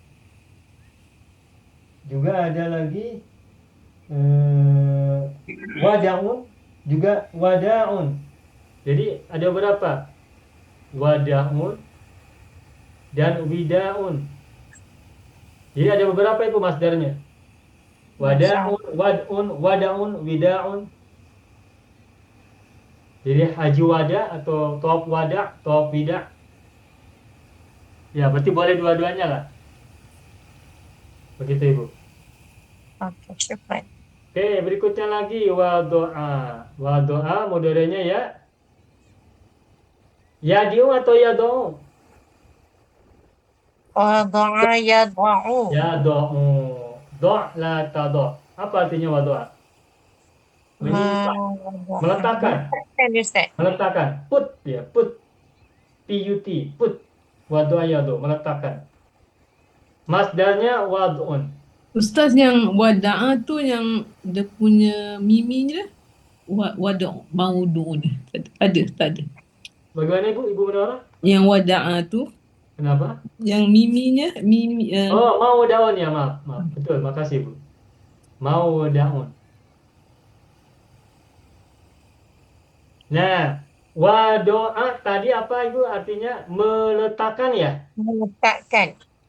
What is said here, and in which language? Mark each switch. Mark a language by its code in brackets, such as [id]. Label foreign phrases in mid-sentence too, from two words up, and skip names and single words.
[id] Juga ada lagi wada'un, juga wada'un. Jadi ada berapa? Wada'un dan wida'un. Jadi ada beberapa itu masdarnya. [ar] وداع، ودع، وداع، وداع. [id] Jadi haji wada atau tawaf wada, tawaf wida. Ya, berarti boleh dua-duanya lah. Begitu Ibu. Okey, syukran. Oke, berikutnya lagi wadoa. Wadoa modernnya ya. Yadiu atau yado'u? [ar] وضع يضع. يضع. ضع لا تضع'. [id] Apa artinya wadoa? Meletakkan. Meletakkan Ustaz. Meletakkan. [en] Put ya, put. Put, put. [ar] وضع يضع', [id] meletakkan. Masdarnya wad'un. [ms] Ustaz, yang wada'a tu yang dia punya miminya wada' maudu'un. Ada, tak ada. [id] Bagaimana Ibu Menora? Yang wada'a tu, Kenapa? yang mimi Oh, mau daun ya, maaf. Betul, makasih Bu. Mau daun. Nah, wadoa tadi apa Ibu artinya meletakkan ya? Meletakkan.